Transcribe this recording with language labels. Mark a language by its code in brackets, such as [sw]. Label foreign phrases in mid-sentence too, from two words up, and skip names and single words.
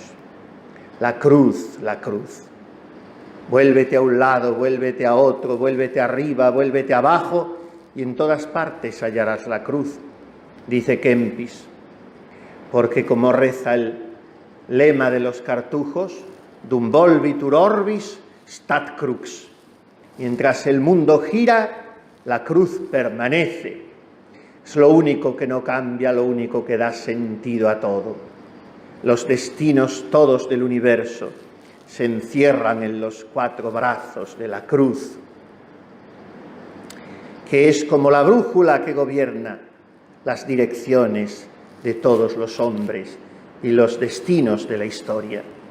[es] La cruz, la cruz. Vuélvete a un lado, vuélvete a otro, vuélvete arriba, vuélvete abajo, y en todas partes hallarás la cruz, dice Kempis. Porque como reza el lema de los cartujos, [la] dum volvitur orbis stat crux. [es] Mientras el mundo gira, la cruz permanece. Es lo único que no cambia, lo único que da sentido a todo. Los destinos todos del universo se encierran en los cuatro brazos de la cruz, que es como la brújula que gobierna las direcciones de todos los hombres y los destinos de la historia.